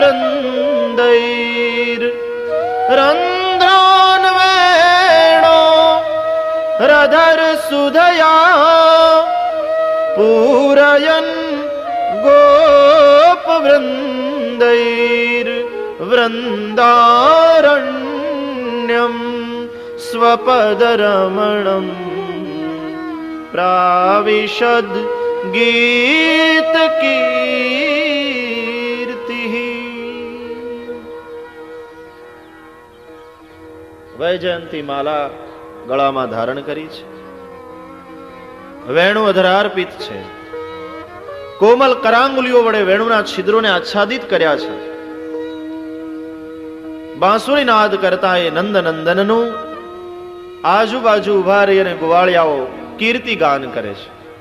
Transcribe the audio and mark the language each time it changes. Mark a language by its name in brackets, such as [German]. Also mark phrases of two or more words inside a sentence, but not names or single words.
[Sanskrit] वृंदैर रंध्रान वेणो रधर सुधया पूरयन् गोप वृंदैर वृंदारण्यम स्वपदरमणं प्राविशद गीत कीर्ति. [Gujarati] વૈજયંતી માળા गळाમાં ધારણ કરી છે. વેણુ અધરાર્પિત છે. કોમલ કરાંગુલીઓ વડે વેણુના છિદ્રોને આચ્છાદિત કર્યા છે. બાંસુરી નાદ કરતા એ નંદનંદનનું આજુબાજુ ઉભા રહી અને ગુવાળિયાઓ કીર્તિ ગાન કરે છે.